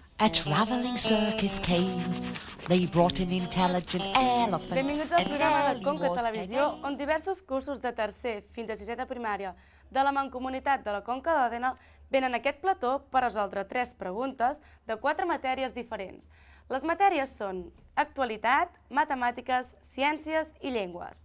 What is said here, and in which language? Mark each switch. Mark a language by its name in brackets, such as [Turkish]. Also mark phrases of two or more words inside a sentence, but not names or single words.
[English] travelling circus came. They brought an intelligent elephant. [Catalan] Benvinguts al programa de and Conca [English] Ellie was [Catalan] Televisió, her on diversos cursos de tercer fins a sisè de primària de la Mancomunitat de la Conca d'Òdena venen a aquest plató per resoldre 3 preguntes de 4 matèries diferents. Les matèries són actualitat, matemàtiques, ciències i llengües.